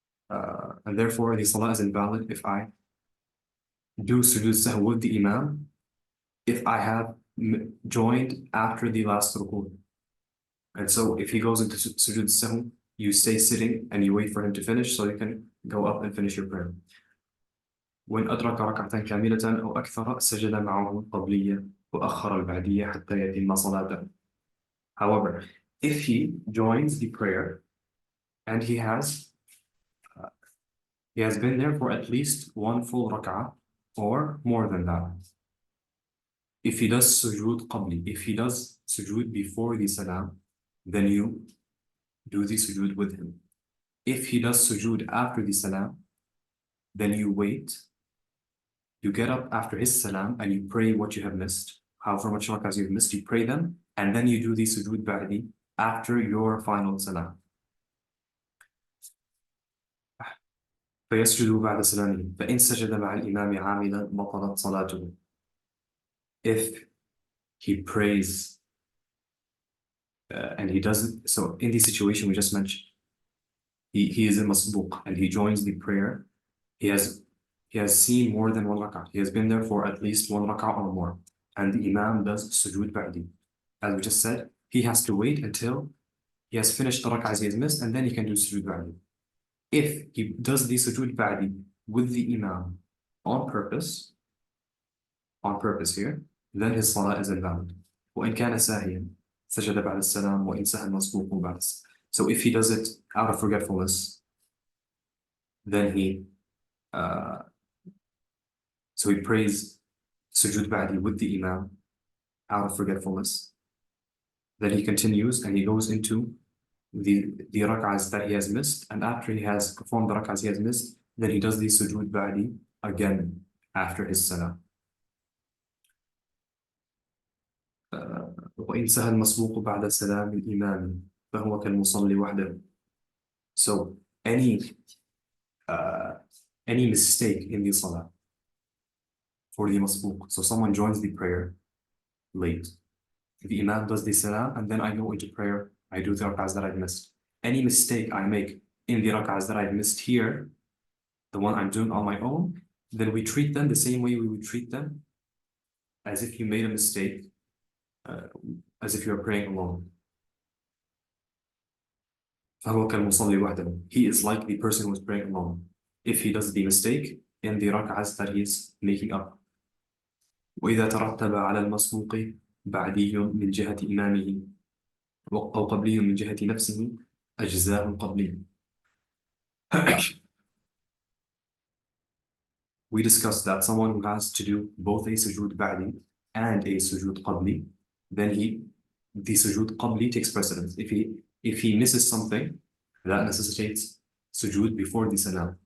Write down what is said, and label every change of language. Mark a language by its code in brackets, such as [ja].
[en] And therefore, the salah is invalid if I do sujood sahw with the imam, if I have joined after the last ruku'. And so if he goes into sujood sahw, you stay sitting and you wait for him to finish so you can go up and finish your prayer. [ar] وإن أدرك ركعة كاملة أو أكثر سجد معه القبلية وأخر البعدية حتى يتم صلاته. [en] However, if he joins the prayer and he has been there for at least one full rak'ah or more than that. If he does sujood qabli, if he does sujood before the salam, then you do the sujood with him. If he does sujood after the salam, then you wait. You get up after his salam and you pray what you have missed. However much rak'ahs you've missed, you pray them, and then you do the sujood ba'di after your final salam. [ar] فيسجد بعد سلامه فإن سجد مع الإمام عاملا بطلت صلاته. [en] If he prays and he doesn't, so in the situation we just mentioned, he is in masbuq and he joins the prayer. He has seen more than one rak'ah. He has been there for at least one rak'ah or more, and the imam does sujood ba'di. As we just said, he has to wait until he has finished the rak'ahs he has missed, and then he can do sujood ba'di. If he does the sujood ba'di with the imam on purpose here, then his salah is invalid. [ar] وإن كان ساهيا سجد بعد السلام وإن سهى المسبوق بعد السلام. [en] So if he does it out of forgetfulness, then he prays sujood ba'di with the imam out of forgetfulness. Then he continues and he goes into the rak'ahs that he has missed, and after he has performed the rak'ahs he has missed, then he does the sujood ba'di again after his salam. [ar] وإن سهى المسبوق بعد سلام الإمام فهو كالمصلي وحده. [en] So any mistake in the salah for the masbuq, so someone joins the prayer late, the imam does the salam, and then I go into prayer, I do the rak'ahs that I've missed. Any mistake I make in the rak'ahs that I've missed here, the one I'm doing on my own, then we treat them the same way we would treat them as if you made a mistake, as if you're praying alone. [ar] فهو كالمصلي وحده. [en] He is like the person who is praying alone. If he does the mistake in the rak'ahs that he is making up. [ar] وإذا ترتب على المسبوق بعدي من جهة إمامه أو قبلي من جهة نفسه أجزاء قبلي. [en] We discussed that someone who has to do both a sujood ba'di and a sujood qabli, then the sujood qabli takes precedence. If he misses something, that necessitates sujood before the salam.